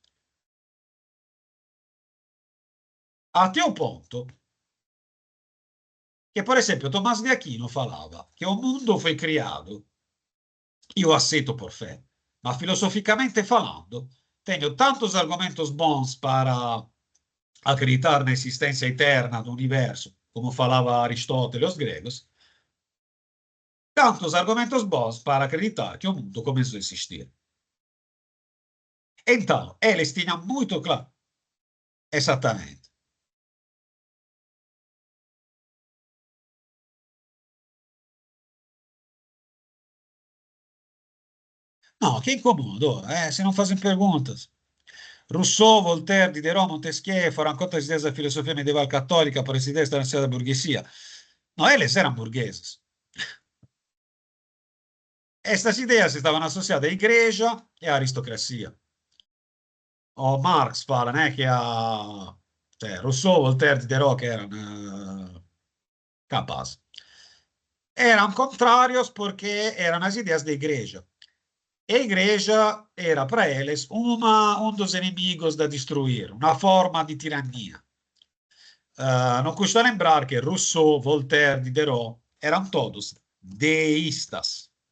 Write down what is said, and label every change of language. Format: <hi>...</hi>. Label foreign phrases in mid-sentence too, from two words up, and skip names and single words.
<pt>Até o ponto che, por exemplo, Tomás de Aquino falava che o mundo foi criado, io aceito por fé, ma filosoficamente falando, tenho tantos argumentos bons para acreditar na existência eterna do universo, como falava Aristóteles os gregos, tantos argumentos bons para acreditar que o mundo começou a existir. Então, eles tinham muito claro, exatamente. No, che incomodo, se non fazem perguntas. Rousseau, Voltaire, Diderot, Montesquieu foram contra as ideias da filosofia medieval católica para as ideias da nação da burguesia. Não, eles eram burgueses. Estas ideias estavam associadas à igreja e à aristocracia. O Marx fala, né,</pt> <it>che cioè, Rousseau, Voltaire, Diderot, che erano capazes.</it> <pt>Eram contrários porque eram as ideias da igreja. E a igreja era para eles um dos inimigos da destruir, uma forma de tirania. Não custa lembrar que Rousseau, Voltaire, Diderot eram todos deístas.</pt>